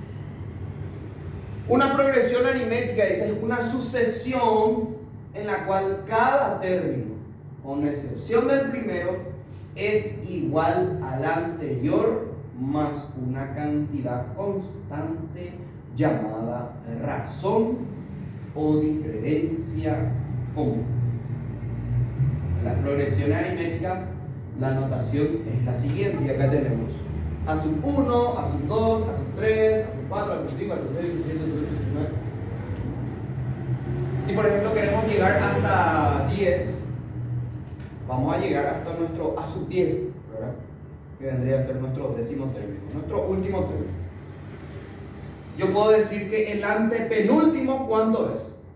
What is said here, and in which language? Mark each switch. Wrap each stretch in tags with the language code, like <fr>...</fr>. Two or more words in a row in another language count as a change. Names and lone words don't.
<es>Una progresión aritmética es una sucesión en la cual cada término, con excepción del primero, es igual al anterior más una cantidad constante llamada razón o diferencia común. En la progresión aritmética, la notación es la siguiente, y acá tenemos a sub 1, a sub 2, a sub 3, a sub 4, a sub 5, a sub 6, a sub 7, a sub 8, a sub 9. Si por ejemplo queremos llegar hasta 10, vamos a llegar hasta nuestro a sub 10, ¿verdad?, que vendría a ser nuestro décimo término, nuestro último término. Yo puedo decir que el antepenúltimo, ¿cuánto es?</es>